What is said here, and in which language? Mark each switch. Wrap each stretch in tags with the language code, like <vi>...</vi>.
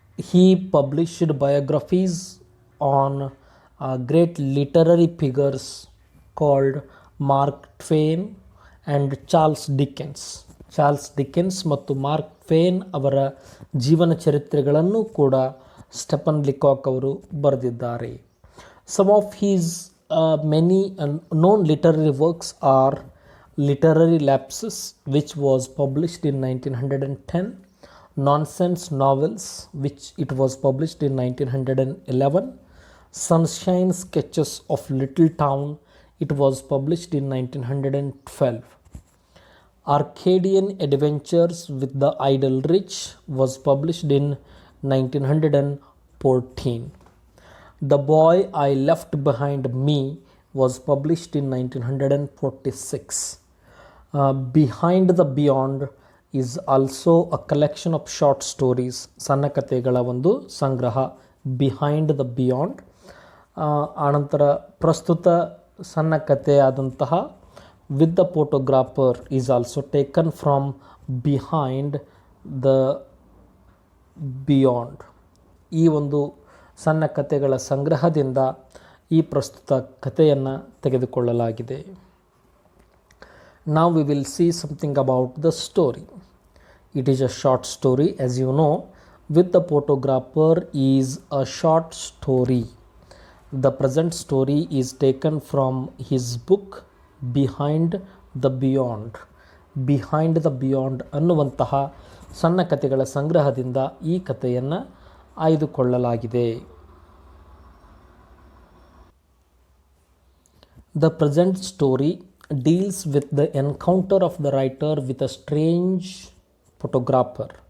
<en>He published biographies on great literary figures called Mark Twain and Charles Dickens.</en> <kn>Charles Dickens ಮತ್ತು mark ಟ್ವೇನ್ ಅವರ ಜೀವನ ಚರಿತ್ರೆಗಳನ್ನು ಕೂಡ Stephen ಲಿಕಾಕ್ ಅವರು ಬರೆದಿದ್ದಾರೆ.</kn> <en>Some of his many known literary works are Literary Lapses, which was published in 1910, Nonsense Novels, which it was published in 1911, Sunshine Sketches of Little Town, it was published in 1912. Arcadian Adventures with the Idle Rich was published in 1914. The Boy I Left Behind Me was published in 1946. Behind the Beyond is also a collection of short stories,</en> <kn>ಸಣ್ಣ ಕಥೆಗಳ ಒಂದು ಸಂಗ್ರಹ.</kn> <en>Behind the Beyond,</en> <kn>ಆನಂತರ ಪ್ರಸ್ತುತ ಸಣ್ಣ ಕಥೆಯಾದಂತಹ</kn> <en>With the photographer is also taken from Behind the Beyond.</en> <kn>ಈ ಒಂದು ಸಣ್ಣ ಕಥೆಗಳ ಸಂಗ್ರಹದಿಂದ ಈ ಪ್ರಸ್ತುತ ಕಥೆಯನ್ನು ತೆಗೆದುಕೊಳ್ಳಲಾಗಿದೆ.</kn> <en>Now we will see something about the story. It is a short story, as you know. With the photographer is a short story. The present story is taken from his book Behind the Beyond.</en> <kn>Behind the Beyond ಅನ್ನುವಂತಹ ಸಣ್ಣ ಕಥೆಗಳ ಸಂಗ್ರಹದಿಂದ ಈ ಕಥೆಯನ್ನು ಆಯ್ದುಕೊಳ್ಳಲಾಗಿದೆ.</kn> <en>The present story deals with the encounter of the writer with a strange photographer.</en>